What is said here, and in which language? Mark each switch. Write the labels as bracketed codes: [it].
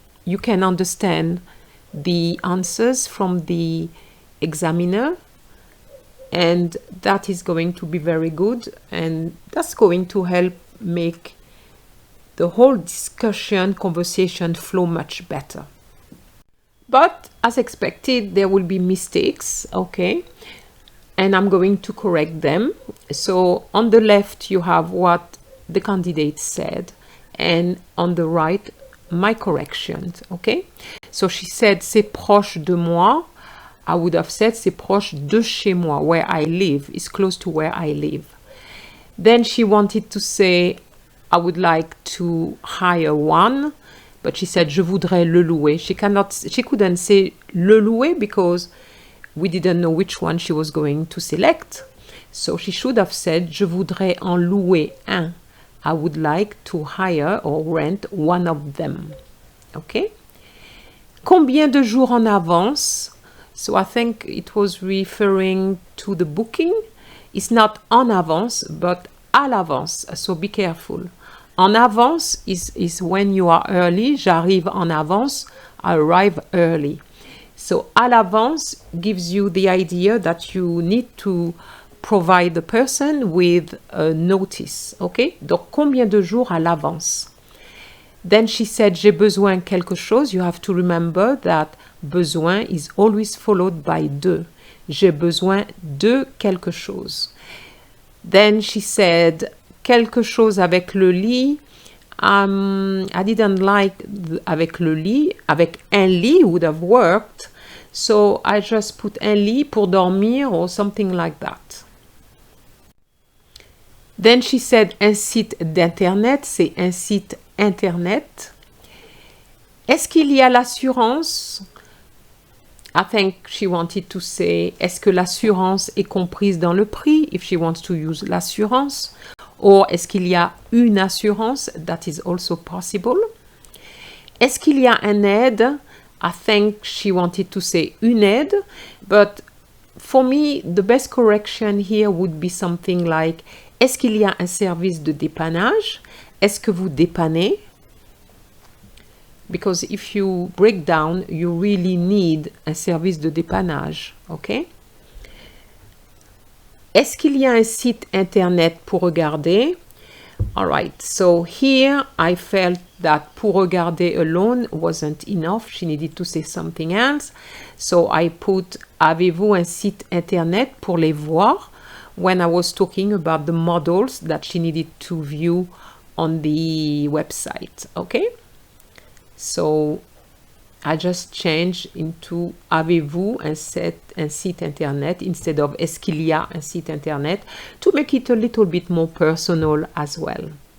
[en] you can understand the answers from the examiner, and that is going to be very good, and that's going to help make the whole conversation flow much better. But as expected, there will be mistakes, okay? And I'm going to correct them. So on the left, you have what the candidate said, and on the right, my corrections, okay? So she said, [fr] c'est proche de moi. [en] I would have said, [fr] c'est proche de chez moi, [en] where I live. It's close to where I live. Then she wanted to say, I would like to hire one, but she said, [fr] je voudrais le louer. [en] She couldn't say le louer because we didn't know which one she was going to select. So she should have said, [fr] je voudrais en louer un. [en] I would like to hire or rent one of them. Okay? [fr] Combien de jours en avance? [en] So I think it was referring to the booking. It's not en avance, but à l'avance. So be careful. En avance is when you are early. [fr] J'arrive en avance. [en] I arrive early. So à l'avance gives you the idea that you need to provide the person with a notice. Okay? [fr] Donc combien de jours à l'avance? [en] Then she said, [fr] j'ai besoin quelque chose. [en] You have to remember that besoin is always followed by de. [fr] J'ai besoin de quelque chose. [en] Then she said, [fr] quelque chose avec le lit. [en] I didn't like avec le lit. Avec un lit would have worked. So I just put [fr] un lit pour dormir [en] or something like that. Then she said, [fr] un site d'internet, c'est un site internet. Est-ce qu'il y a l'assurance? [en] I think she wanted to say, [fr] est-ce que l'assurance est comprise dans le prix? [en] If she wants to use l'assurance. [fr] Or, est-ce qu'il y a une assurance? [en] That is also possible. [fr] Est-ce qu'il y a un aide? [en] I think she wanted to say une aide. But for me, the best correction here would be something like, [fr] est-ce qu'il y a un service de dépannage? Est-ce que vous dépannez? [en] Because if you break down, you really need [fr] un service de dépannage, [en] okay? [fr] Est-ce qu'il y a un site internet pour regarder? [en] All right, so here I felt that pour regarder alone wasn't enough. She needed to say something else. So I put, [fr] avez-vous un site internet pour les voir? [en] When I was talking about the models that she needed to view on the website, okay? So I just changed into [fr] avez-vous un site internet [en] instead of [fr] est-ce qu'il y a un site internet [en] to make it a little bit more personal as well.